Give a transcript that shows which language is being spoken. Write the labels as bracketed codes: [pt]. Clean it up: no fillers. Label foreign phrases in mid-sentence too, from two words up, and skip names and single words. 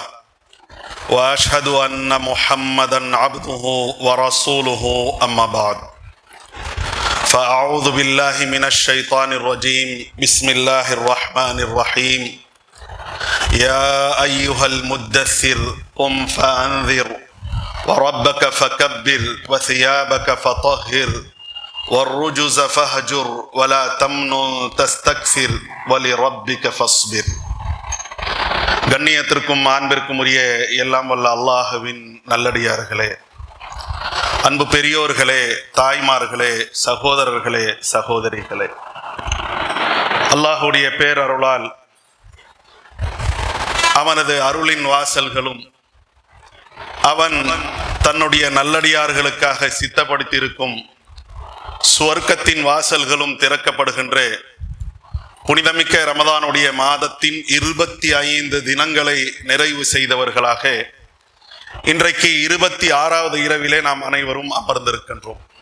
[ar] وأشهد أن محمدا عبده ورسوله أما بعد فأعوذ بالله من الشيطان الرجيم بسم الله الرحمن الرحيم يا أيها المدثر قم فأنذر وربك فكبر وثيابك فطهر والرجز فاهجر ولا تمنن تستكثر ولربك فاصبر. [ta] கண்ணியத்திற்கும் அன்பிற்கும் உரிய எல்லாம் வல்ல அல்லாஹ்வின் நல்லடியார்களே, அன்பு பெரியோர்களே, தாய்மார்களே, சகோதரர்களே, சகோதரிகளே, அல்லாஹ்வுடைய பேரருளால் அவனது அருளின் வாசல்களும் அவன் தன்னுடைய நல்லடியார்களுக்காக சித்தப்படுத்தியிருக்கும் சுவர்க்கத்தின் வாசல்களும் திறக்கப்படுகின்ற புனிதமிக்க ரமதானுடைய மாதத்தின் 25 தினங்களை நிறைவு செய்தவர்களாக இன்றைக்கு 26வது இரவிலே நாம் அனைவரும் அமர்ந்திருக்கின்றோம்.